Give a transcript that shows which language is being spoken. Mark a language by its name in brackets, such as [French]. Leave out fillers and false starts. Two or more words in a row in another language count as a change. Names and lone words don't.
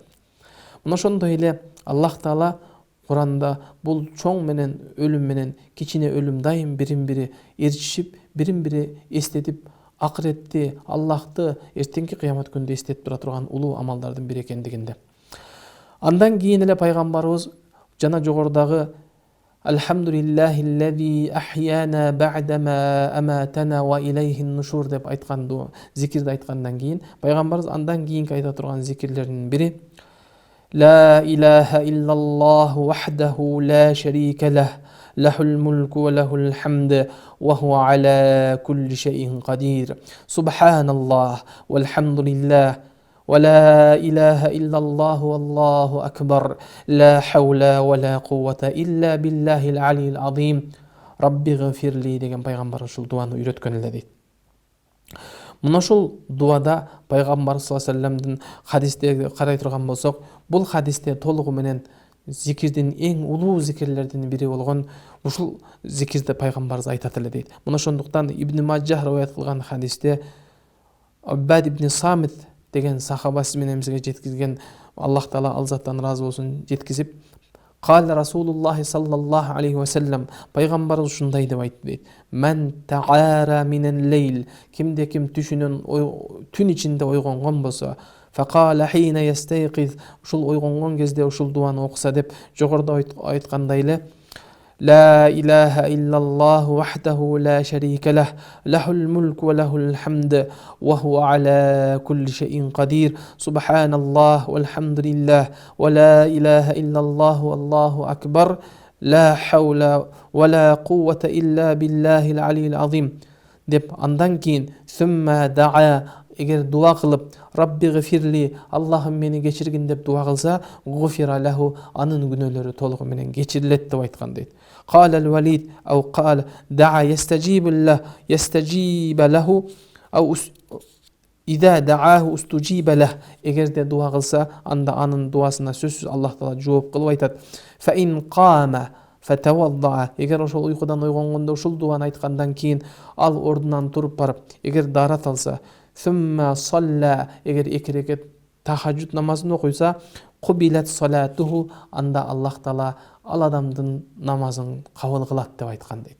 [Kyrgyz] Мына ошондой эле Аллах Таала Куранда бул чоң менен өлүм менен кичине өлүм дайым бирин-бири ээрчишип, бирин-бири эстетип, акыретти, Аллахты эртеңки кыямат күндө эстетип тура турган улуу амалдардын бири экендигинде. Андан кийин эле пайгамбарыбыз жана жогорудагы [Arabic] الحمد لله الذي أحيانا بعد ما أماتنا وإليه النشور [Kyrgyz] деп айтканды зикирди айткандан кийин пайгамбарыбыз андан кийинки айта турган зикирлеринин бири [Arabic] لا إله إلا الله وحده لا شريك له له الملك وله الحمد وهو على كل شيء قدير سبحان الله والحمد لله ولا إله إلا الله والله أكبر لا حول ولا قوة إلا بالله العلي العظيم ربي اغفر لي [Kyrgyz] деген пайгамбар ушул дуаны үйрөткөн эле дейт. Мына ушул дуада пайгамбар [Arabic] صلى الله عليه وسلم [Kyrgyz] хадистерге карай турган болсок, бул хадисте толугу менен зикирдин эң улуу зикирлердин бири болгон ушул зикирди пайгамбарыбыз айтат эле дейт. Мына ошондуктан Ибн Маджах риваят кылган хадисте Уббад ибн Самит деген сахаба сиз менен бизге жеткизген, Аллах Таала ал заттан ыраазы болсун, жеткизип [Arabic] قال رسول الله صلى الله عليه وسلم [Kyrgyz] пайгамбарыбыз ушундай деп айтты дейт. [Arabic] من تعار من الليل, [Kyrgyz] кимде ким түшүнөн түн ичинде ойгонгон болсо, [Arabic] فقال حين يستيقظ, [Kyrgyz] ушул ойгонгон кезде ушул дуаны окуса деп жогоруда айткандай эле [Arabic] لا إله إلا الله وحده لا شريك له له الملك وله الحمد وهو على كل شيء قدير سبحان الله والحمد لله ولا إله إلا الله والله أكبر لا حول ولا قوة إلا بالله العلي العظيم [Kyrgyz] деп андан кийин [Arabic] ثم دعا [Kyrgyz] эгер дуа кылып [Arabic] رب اغفر لي, [Kyrgyz] Аллахым мени кечиргин деп дуа кылса, [Arabic] غفر له, [Kyrgyz] анын күнөөлөрү толугу менен кечирилет деп айткан дейт. [Arabic] قال الوليد أو قال دعا استجيب له أو إذا دعاه استجيب له. [Kyrgyz] Эгерде дуа кылса, анда анын дуасына сөзсүз Аллах таала жооп кылып айтат. [Arabic] فإن قام فتوضأ, [Kyrgyz] эгер ошол уйкудан ойгонгондо ушул дуаны айткандан кийин ал ордунан туруп барып, эгер дарат алса, [Arabic] ثم صلى, [Kyrgyz] эгер 2 рекет тахажжуд намазын окуйса, [Arabic] قبلت صلاته, [Kyrgyz] анда Аллах таала ал адамдын намазын кабыл кылат деп айткан дейт.